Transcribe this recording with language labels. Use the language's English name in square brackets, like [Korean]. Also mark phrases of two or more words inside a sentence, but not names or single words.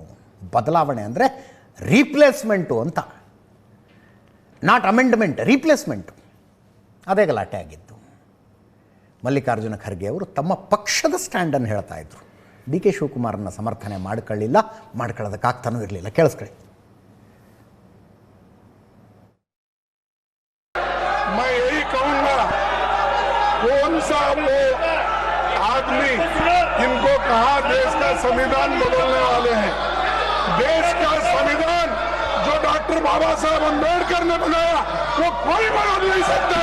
[Kannada] ಬದಲಾವಣೆ ಅಂದರೆ ರೀಪ್ಲೇಸ್ಮೆಂಟು ಅಂತ, [English] not amendment, [Kannada] ರೀಪ್ಲೇಸ್ಮೆಂಟು. ಅದೇ ಗಲಾಟೆ ಆಗಿದ್ದು. ಮಲ್ಲಿಕಾರ್ಜುನ ಖರ್ಗೆ ಅವರು ತಮ್ಮ ಪಕ್ಷದ ಸ್ಟ್ಯಾಂಡನ್ನು ಹೇಳ್ತಾ ಇದ್ರು. ಡಿ ಕೆ ಶಿವಕುಮಾರನ್ನ ಸಮರ್ಥನೆ ಮಾಡ್ಕೊಳ್ಳಿಲ್ಲ, ಮಾಡ್ಕೊಳ್ಳೋದಕ್ಕಾಗ್ತಾನೂ ಇರಲಿಲ್ಲ. ಕೇಳಿಸ್ಕೊಳ್ಳಿ. [Hindi] मैं यही कहूंगा, कौन सा वो आदमी इनको कहा देश का संविधान बदलने वाले हैं? देश का संविधान जो डॉक्टर बाबा साहब अम्बेडकर ने बनाया वो कोई बदल नहीं सकता।